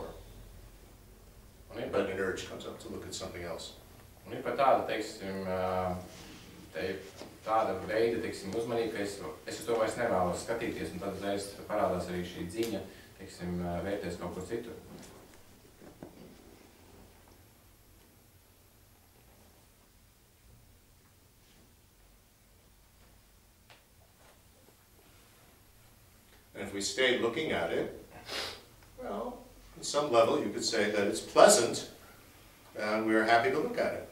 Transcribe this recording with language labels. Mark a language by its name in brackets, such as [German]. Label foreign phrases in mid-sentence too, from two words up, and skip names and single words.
[English] But an urge comes up to look at something else. [Latvian] Un ir pat tāda, teiksim, tāda veida, teiksim, uzmanība, ka es uz to vairs nevēlos skatīties, un tad uzreiz parādās arī šī dziņa, teiksim, vērties kaut kur citur. [English] And if we stay looking at it, well, on some level you could say that it's pleasant and we're happy to look at it.